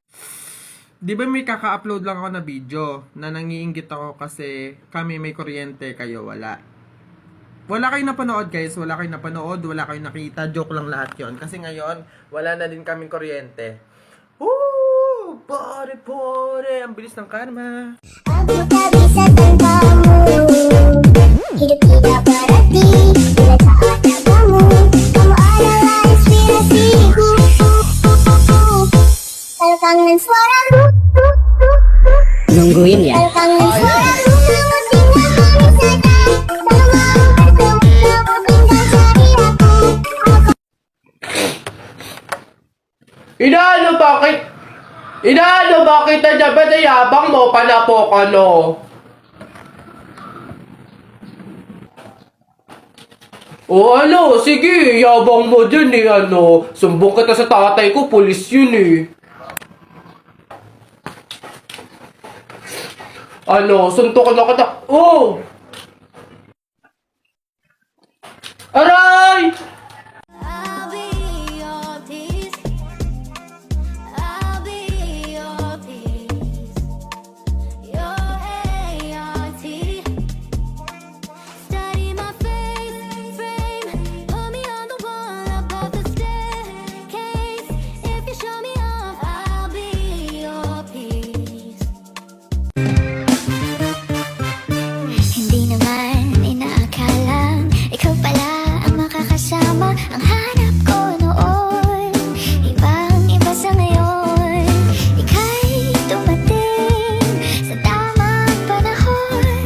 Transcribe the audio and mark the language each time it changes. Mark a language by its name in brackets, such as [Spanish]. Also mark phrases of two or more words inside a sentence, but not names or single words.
[Filipino] Di ba may kaka-upload lang ako na video na nangiinggit ako kasi kami may kuryente, kayo wala. Wala kayong napanood guys, wala kayong napanood, wala kayong nakita, joke lang lahat yon. Kasi ngayon, wala na din kaming kuryente. Woo! Pare, ang bilis ng karma. [Indonesian] Aku tak bisa tanpamu. Hidup tidak berarti bila tak ada kamu. Kamu adalah inspirasiku. Kalau kangen suaramu, Nungguin ya. kalau kangen suaramu, kamu tinggal manis saja. Kalau mau bertemu, kamu tinggal cari aku. [Filipino] Inaano bakit na dyan? Ba't yabang mo? Panapok ano? O ano, sige, yabang mo dyan eh, ano. Sumbong kita sa tatay ko, pulis yun eh. Ano, suntok na kita. Oh! Aray! [English] I'll be your peace. I'll be your peace. Your ART. Study my face frame. Put me on the wall above the staircase. If you show me off, I'll be your peace. [Filipino] Hindi naman inaakalang ikaw pala ang makakasama. Ang hanap ko noon, ibang-iba sa ngayon. Ika'y dumating sa tamang panahon.